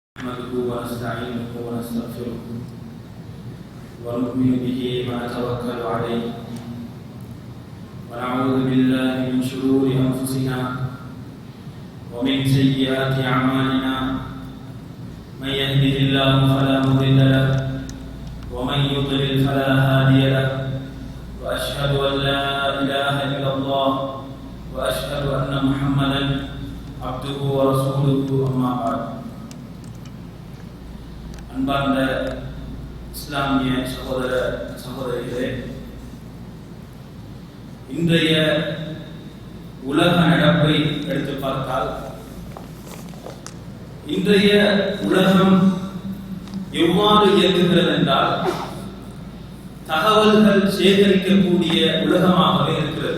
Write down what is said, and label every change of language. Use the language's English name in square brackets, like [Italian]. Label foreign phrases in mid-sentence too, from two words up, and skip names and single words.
[Arabic] نحمده ونستعينه ونستغفره ونؤمن به ونتوكل عليه ونعوذ بالله من شرور أنفسنا ومن سيئات أعمالنا من يهده الله فلا مضل له ومن يضلل فلا هادي له وأشهد أن لا إله إلا الله وأشهد أن محمدا عبده ورسوله أما بعد. [Tamil] அன்பார்ந்த இஸ்லாமிய சகோதர சகோதரிகளே, இன்றைய உலக நடப்பை எடுத்து பார்த்தால் இன்றைய உலகம் எவ்வாறு இயங்குகிறது என்றால் தகவல்கள் சேகரிக்கக்கூடிய உலகமாகவே இருக்கிறது.